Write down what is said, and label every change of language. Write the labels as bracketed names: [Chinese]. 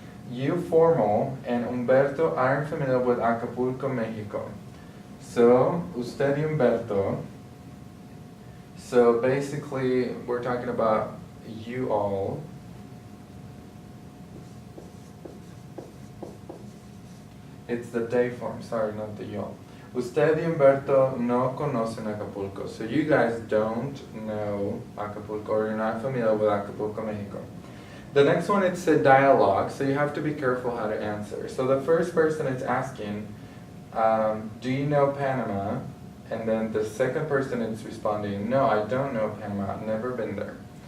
[English] You formal and Humberto aren't familiar with Acapulco, Mexico. So, [Spanish] usted y Humberto. [English] So basically, we're talking about you all. It's the they form, sorry, not the y'all. [Spanish] Usted y Humberto no conocen Acapulco. [English] So you guys don't know Acapulco, or you're not familiar with Acapulco, Mexico. The next one, it's a dialogue, so you have to be careful how to answer. So the first person is asking, do you know Panama? And then the second person is responding, no, I don't know Panama, I've never been there.